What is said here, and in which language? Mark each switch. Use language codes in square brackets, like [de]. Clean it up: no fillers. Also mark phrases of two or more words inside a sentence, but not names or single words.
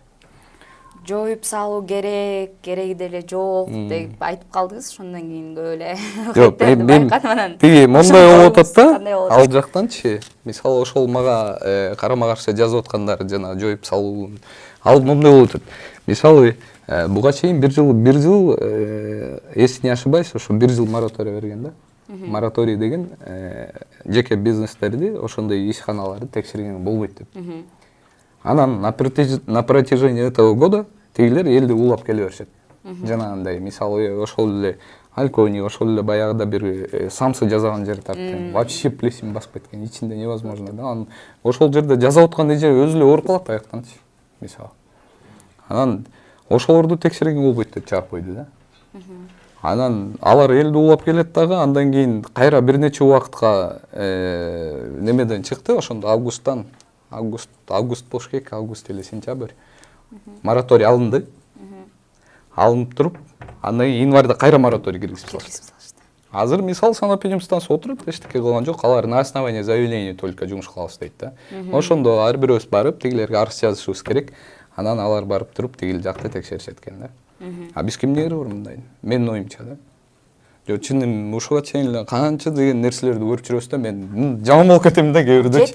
[ky] Жоюп салуу керек, кереги деле жок деп айтып калдыңыз, ошондон кийин көп эле. Жок, мен тиги мондай болуп атат да, ал жактанчы, мисалы ошол мага карама-каршы жазып аткандар жана жоюп салуу, ал мондай болуп атат. Мисалы, буга чейин бир жыл, [ru] если не ошибаюсь, [ky] ошо бир жыл мораторий берген да. Мораторий деген жеке бизнестерди, ошондой ишканаларды текшерген болбойт деп. Анан [ru] на протяжении этого года [ky] тигилер элди улап келе беришет. Жанагындай, мисалы, ошол эле Алькони, ошол эле баягыда бир самсы жасаган жер тартты. [ru] Вообще плесень [ky] басып кеткен, ичинде невозможно да. Анан ошол жерде жасап аткан эже өзү эле ооруп калат аяктанчы, мисалы. Анан ошолорду текшерген болбойт деп чыгып койду да. Анан алар элди улап келет дагы, андан кийин кайра бир нече убакытка немеден чыкты, ошондо август болуш керек, август эле сентябрь. Мораторий алынды. Алынып туруп, андан кийин январда кайра мораторий киргизип салышты. Азыр мисал санэпидемстанция отуруп, эчтеке кылган жок, алар [ru] на основании заявления только [ky] жумуш кылабыз дейт да. Ошондо ар бирөөбүз барып, тигилерге арыз жазышыбыз керек. Анан алар барып туруп, тигил жакты текшеришет экен да. Биз кимдер бар мындай? Менин оюмча да. Жок, чыным ушуга чейин эле канча деген нерселерди көрүп жүрөбүз да, мен жаман болуп кетем да кээ бирде.